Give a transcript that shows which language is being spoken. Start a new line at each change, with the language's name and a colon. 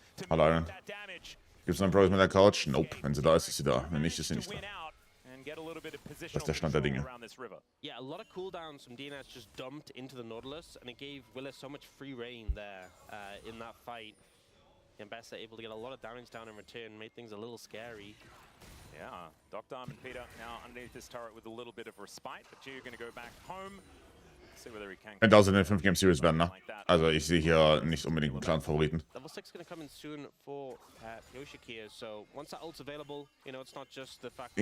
German: Hallo, Iron. Gibt's noch einen Progress mit der Couch? Nope. Wenn sie da ist, ist sie da. Wenn nicht, ist sie nicht da. Das ist der Stand der Dinge.
English: Yeah, a lot of cooldowns from DNS just dumped into the Nautilus, and it gave Willer so much free reign there in that fight. And Bessa able to get a lot of damage down in return, made things a little scary. Yeah, Doctom and Peter now underneath this turret with a little bit of respite, but Gio going to go back home. See whether he can.
German: Könnte aus in den 5 Game Series werden, ne? Also ich sehe hier nicht unbedingt einen klaren Favoriten.
English: Level 6 going to come in soon for Pyosik here, so once that ult's available, you know, it's not just the fact.